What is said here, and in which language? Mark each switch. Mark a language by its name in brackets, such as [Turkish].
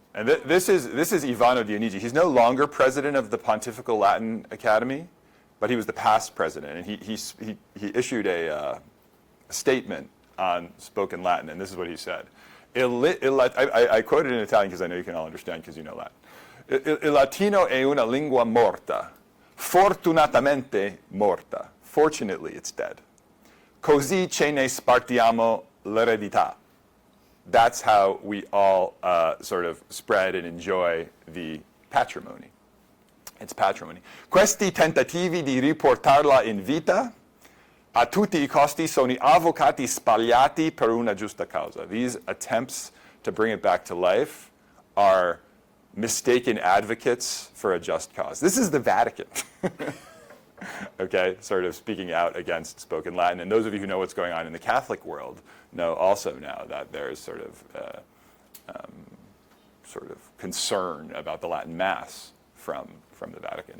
[English] And this is Ivano Dionigi. He's no longer president of the Pontifical Latin Academy, but he was the past president, and he issued a statement on spoken Latin, and this is what he said. I quote it in Italian because I know you can all understand because you know Latin. [Italian] Il Latino è una lingua morta, fortunatamente morta. [English] Fortunately, it's dead. [Italian] Così ce ne spartiamo l'eredità. [English] That's how we all sort of spread and enjoy the patrimony. It's patrimony. [Italian] Questi tentativi di riportarla in vita a tutti I costi sono avvocati sbagliati per una giusta causa. [English] These attempts to bring it back to life are mistaken advocates for a just cause. This is the Vatican. Okay, sort of speaking out against spoken Latin. And those of you who know what's going on in the Catholic world know also now that there's sort of concern about the Latin Mass from the Vatican.